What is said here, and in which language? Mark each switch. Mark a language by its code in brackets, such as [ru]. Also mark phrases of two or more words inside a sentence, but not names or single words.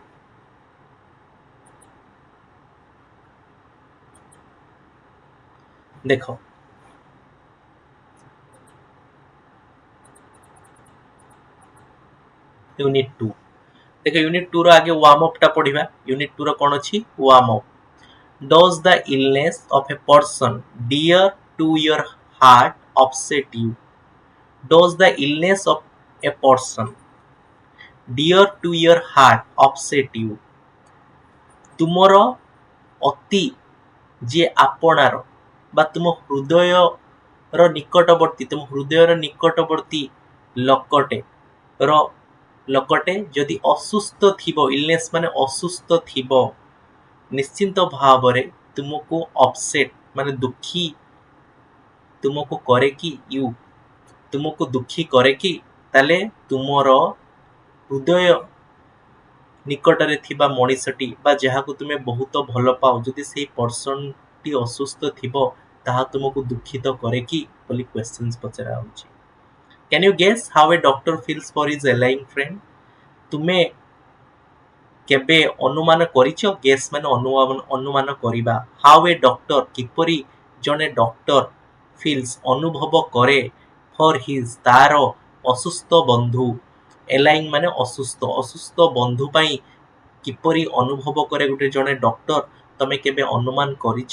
[or] ଦେଖ ୟୁନିଟ୍ 2 ଦେଖ ୟୁନିଟ୍ 2 ର ଆगे [en] warm up [or] ଟା ପଢ଼ିବା। ୟୁନିଟ୍ 2 ର କ'ଣ ଅଛି? [en] warm up. Does the illness of a person dear to your heart upset you? Does the illness of a person dear to your heart upset you? [or] ତୁମର ଅତି ଯିଏ ଆପଣାର ବା ତୁମ ହୃଦୟର ନିକଟବର୍ତ୍ତୀ ଲୋକଟେ ଯଦି ଅସୁସ୍ଥ ଥିବ, ଇଲନେସ୍ ମାନେ ଅସୁସ୍ଥ ଥିବ, ନିଶ୍ଚିନ୍ତ ଭାବରେ ତୁମକୁ ଅପସେଟ୍ ମାନେ ଦୁଃଖୀ ତୁମକୁ କରେ କି ତୁମକୁ ଦୁଃଖୀ କରେ କି, ତାହେଲେ ତୁମର ହୃଦୟ ନିକଟରେ ଥିବା ମଣିଷଟି ବା ଯାହାକୁ ତୁମେ ବହୁତ ଭଲ ପାଅ, ଯଦି ସେଇ ପର୍ସନଟି ଅସୁସ୍ଥ ଥିବ ତାହା ତୁମକୁ ଦୁଃଖିତ କରେ କି ବୋଲି କ୍ୱେଶ୍ଚନ୍ସ ପଚରା ହେଉଛି। [en] Can you guess how a doctor feels for his ailing friend? [or] ତୁମେ କେବେ ଅନୁମାନ କରିଛ? ଗେସ୍ ମାନେ ଅନୁମାନ କରିବା। [en] How a doctor [or] କିପରି ଜଣେ [en] doctor feels [or] ଅନୁଭବ କରେ [en] for his [or] ତାର ଅସୁସ୍ଥ ବନ୍ଧୁ, ଏଲାଇଂ ମାନେ ଅସୁସ୍ଥ ବନ୍ଧୁ ପାଇଁ କିପରି ଅନୁଭବ କରେ ଗୋଟେ ଜଣେ ଡକ୍ଟର, ତମେ କେବେ ଅନୁମାନ କରିଛ?